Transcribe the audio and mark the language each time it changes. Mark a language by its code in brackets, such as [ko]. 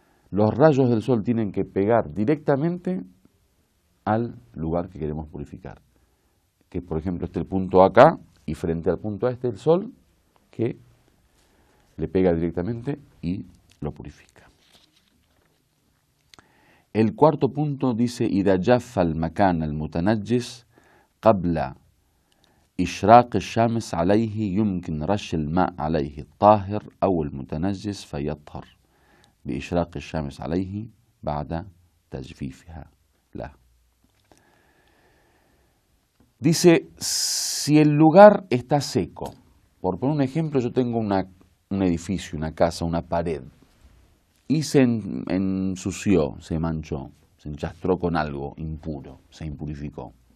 [es] Los rayos del sol tienen que pegar directamente al lugar que queremos purificar, que por ejemplo esté el punto acá y frente al punto A esté el sol, que le pega directamente y lo purifica. El cuarto punto dice: [ar] إذا جف المكان المتنجس قبل إشراق الشمس عليه يمكن رش الماء عليه الطاهر أو المتنجس فيطهر بإشراق الشمس عليه بعد تجفيفها له. [es] Dice, si el lugar está seco, por poner un ejemplo, yo tengo un edificio, una casa, una pared, y se ensució, se manchó, se enchastró con algo impuro, se impurificó.